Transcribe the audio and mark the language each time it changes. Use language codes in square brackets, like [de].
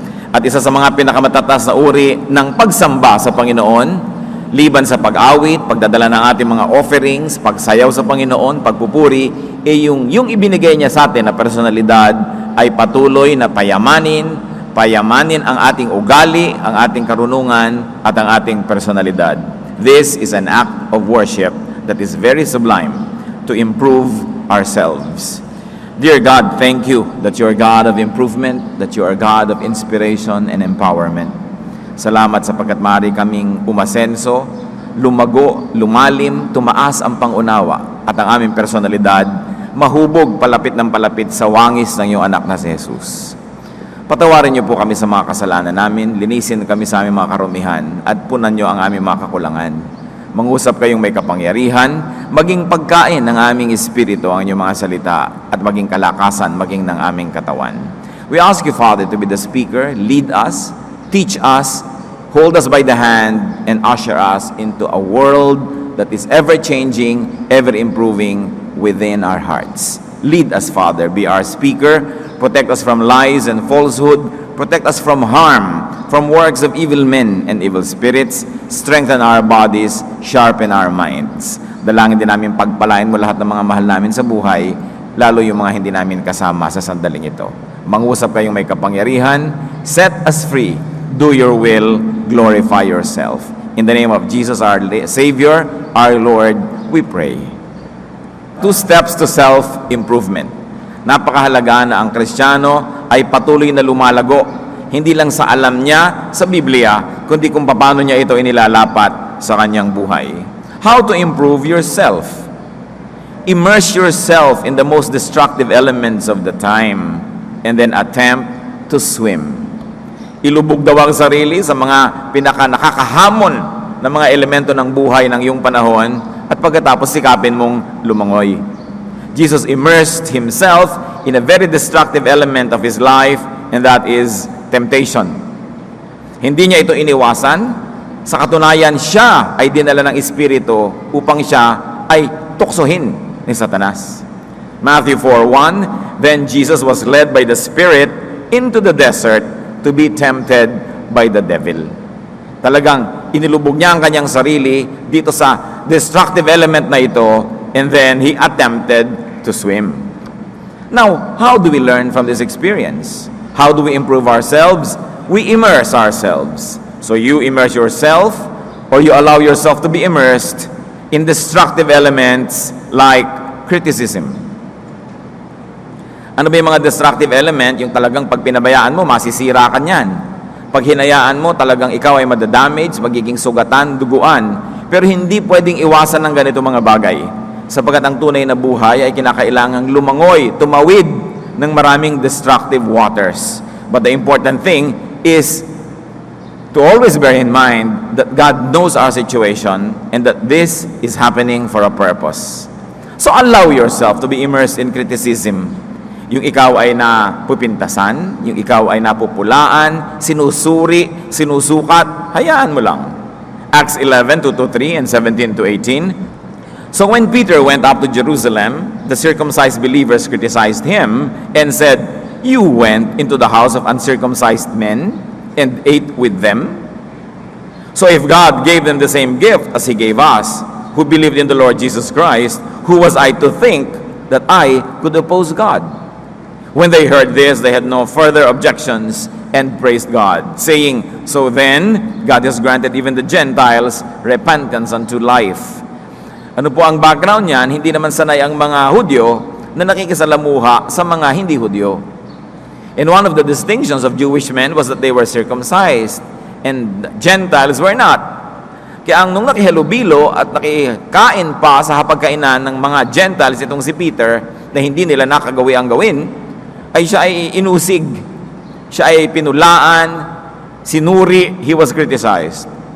[tl] At isa sa mga pinakamatatas na uri ng pagsamba sa Panginoon, liban sa pag-awit, pagdadala ng ating mga offerings, pagsayaw sa Panginoon, pagpupuri, yung ibinigay niya sa atin na personalidad ay patuloy na payamanin ang ating ugali, ang ating karunungan, at ang ating personalidad. [en] This is an act of worship that is very sublime to improve ourselves. Dear God, thank you that you are God of improvement, that you are God of inspiration and empowerment. [tl] Salamat sapagkat maaari kaming umasenso, lumago, lumalim, tumaas ang pangunawa at ang aming personalidad mahubog palapit ng palapit sa wangis ng iyong anak na si Jesus. Patawarin niyo po kami sa mga kasalanan namin, linisin kami sa aming mga karumihan at punan niyo ang aming mga kakulangan. Mangusap kayong may kapangyarihan, maging pagkain ng aming espiritu ang inyong mga salita at maging kalakasan, maging ng aming katawan. [en] We ask you, Father, to be the speaker, lead us, teach us, hold us by the hand, and usher us into a world that is ever-changing, ever-improving within our hearts. Lead us, Father, be our speaker, protect us from lies and falsehood, protect us from harm, from works of evil men and evil spirits, strengthen our bodies, sharpen our minds. [tl] Dalangin din namin pagpalain mo lahat ng mga mahal namin sa buhay, lalo yung mga hindi namin kasama sa sandaling ito. Mangusap kayong may kapangyarihan, [en] set us free, do your will, glorify yourself. In the name of Jesus, our Savior, our Lord, we pray. 2 steps to self-improvement. [tl] Napakahalaga na ang Kristiyano ay patuloy na lumalago, hindi lang sa alam niya sa Biblia, kundi kung paano niya ito inilalapat sa kanyang buhay. [en] How to improve yourself? Immerse yourself in the most destructive elements of the time and then attempt to swim. [tl] Ilubog daw ang sarili sa mga pinaka-nakakahamon na mga elemento ng buhay ng iyong panahon at pagkatapos sikapin mong lumangoy. [en] Jesus immersed himself in a very destructive element of his life, and that is temptation. [tl] Hindi niya ito iniwasan. Sa katunayan, siya ay dinala ng Espiritu upang siya ay tuksohin ni Satanas. [en] Matthew 4:1, then Jesus was led by the Spirit into the desert to be tempted by the devil. [tl] Talagang inilubog niya ang kanyang sarili dito sa destructive element na ito, [en] and then he attempted to swim. Now, how do we learn from this experience? How do we improve ourselves? We immerse ourselves. So you immerse yourself, or you allow yourself to be immersed in destructive elements like criticism. [tl] Ano ba yung mga destructive element? Yung talagang pag pinabayaan mo, masisira ka niyan. Pag hinayaan mo, talagang ikaw ay madadamage, magiging sugatan, duguan. Pero hindi pwedeng iwasan ng ganito mga bagay. Sapagkat ang tunay na buhay ay kinakailangang lumangoy, tumawid ng maraming destructive waters. [en] But the important thing is to always bear in mind that God knows our situation and that this is happening for a purpose. So allow yourself to be immersed in criticism. [tl] Yung ikaw ay napupintasan, yung ikaw ay napupulaan, sinusuri, sinusukat, hayaan mo lang. [en] Acts 11:2-3 and 17-18. So when Peter went up to Jerusalem, the circumcised believers criticized him and said, "You went into the house of uncircumcised men and ate with them? So if God gave them the same gift as he gave us, who believed in the Lord Jesus Christ, who was I to think that I could oppose God?" When they heard this, they had no further objections and praised God, saying, "So then, God has granted even the Gentiles repentance unto life." [tl] Ano po ang background niyan? Hindi naman sanay ang mga Hudyo na nakikisalamuha sa mga hindi Hudyo. [en] And one of the distinctions of Jewish men was that they were circumcised and Gentiles were not. [tl] Kaya nung nakihalubilo at nakikain pa sa hapagkainan ng mga Gentiles itong si Peter na hindi nila nakagawi ang gawin, ay siya ay inusig, siya ay pinulaan, sinuri, [en] he was criticized.